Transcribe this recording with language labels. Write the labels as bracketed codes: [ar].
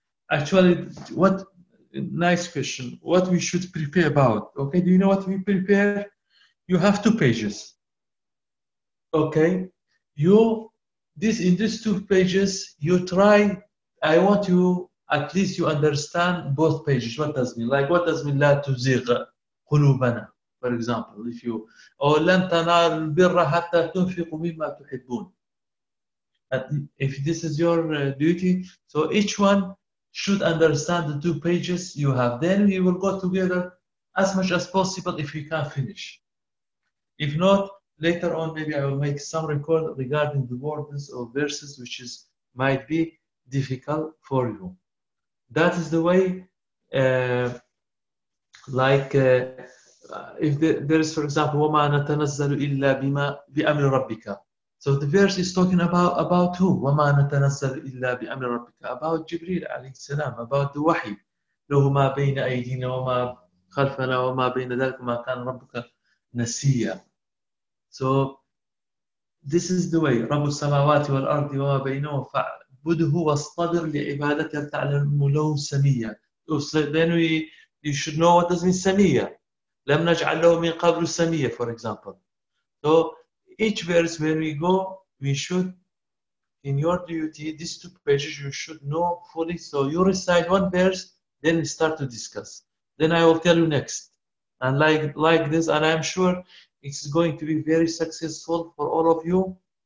[en] Actually, what nice question. What we should prepare about? Okay, do you know what we prepare? You have two pages. Okay, in these 2 pages, you try. I want you, at least you understand both pages. What does it mean? Like, what does it mean? [ar] لا تزغ قلوبنا, [en] for example, if you, or [ar] لن تنال البر حتى تنفق مما تحبون. [en] If this is your duty, so each one should understand the 2 pages you have. Then we will go together as much as possible if we can finish. If not, later on maybe I will make some record regarding the words or verses which is might be difficult for you. That is the way, if there is, for example, [ar] وَمَا نَتَنَزَّلُ إِلَّا بِمَا بِأَمْرِ رَبِّكَ. [en] So the verse is talking about who? [ar] وَمَا نَتَنَزَّلُ إِلَّا بِأَمْرِ رَبِّكَ. [en] About Jibreel عليه السلام, about the wahi. [ar] لَهُ مَا بَيْنَ أَيْدِينَ وَمَا خَلْفَنَا وَمَا بَيْنَ ذَلْكُ مَا كَانَ رَبُّكَ نَسِيًّا. [en] So this is the way. [ar] رَبُّ السَّمَاوَاتِ وَالْأَرْضِ وَمَا بَيْنَهُ فَعْبُدْهُ وَاصْطَبِرْ لِعِبَادَتِهِ تَعْلَمُ لَهُ سَمِيًّا. [en] So then you should know what does mean سَمِيًّا. [ar] لَمْ نَجْعَلْ لَهُ مِنْ قَبْلُ سَمِيًّا, [en] for example. So each verse, when we go, we should, in your duty, these 2 pages, you should know fully. So you recite 1 verse, then we start to discuss. Then I will tell you next. And like this, and I'm sure it's going to be very successful for all of you.